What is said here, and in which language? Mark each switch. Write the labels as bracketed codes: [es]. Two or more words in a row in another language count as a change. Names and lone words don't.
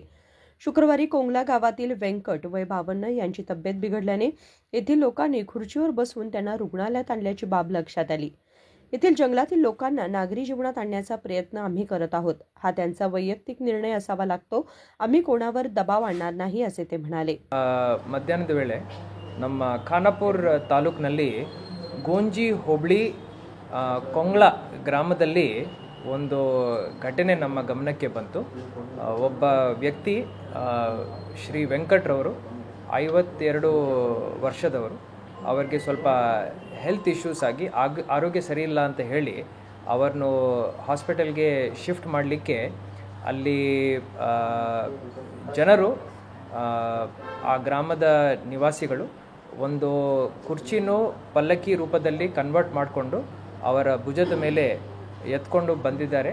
[mr] शुक्रवारी कोंगला गावातील व्यंकट वय 52 यांची तब्येत बिघडल्याने येथील लोकांनी खुर्चीवर बसवून त्यांना रुग्णालयात आणल्याची बाब लक्षात आली। येथील जंगलातील लोकांना नागरी जीवनात आणण्याचा प्रयत्न आम्ही करत आहोत। हा त्यांचा वैयक्तिक निर्णय असावा लागतो। आम्ही कोणावर दबाव आणणार नाही असे ते म्हणाले। [kn] ಮಧ್ಯಾಹ್ನದ ವೇಳೆ ನಮ್ಮ ಖಾನಾಪುರ ತಾಲೂಕಿನಲ್ಲಿ ಗೋಂಜಿ ಹೋಬಳಿ ಕೊಂಗ್ಲ ಗ್ರಾಮದಲ್ಲಿ ಒಂದು ಘಟನೆ ನಮ್ಮ ಗಮನಕ್ಕೆ ಬಂತು। ಒಬ್ಬ ವ್ಯಕ್ತಿ ಶ್ರೀ ವೆಂಕಟ್ರವರು 52 ವರ್ಷದವರು, ಅವರಿಗೆ ಸ್ವಲ್ಪ [en] health issues [kn] ಆಗಿ ಆರೋಗ್ಯ ಸರಿ ಇಲ್ಲ ಅಂತ ಹೇಳಿ ಅವರನ್ನು ಹಾಸ್ಪಿಟಲ್ಗೆ ಶಿಫ್ಟ್ ಮಾಡಲಿಕ್ಕೆ ಅಲ್ಲಿ ಜನರು ಆ ಗ್ರಾಮದ ನಿವಾಸಿಗಳು ಒಂದು ಕುರ್ಚಿನೂ ಪಲ್ಲಕ್ಕಿ ರೂಪದಲ್ಲಿ ಕನ್ವರ್ಟ್ ಮಾಡಿಕೊಂಡು ಅವರ ಭುಜದ ಮೇಲೆ ಎತ್ಕೊಂಡು ಬಂದಿದ್ದಾರೆ।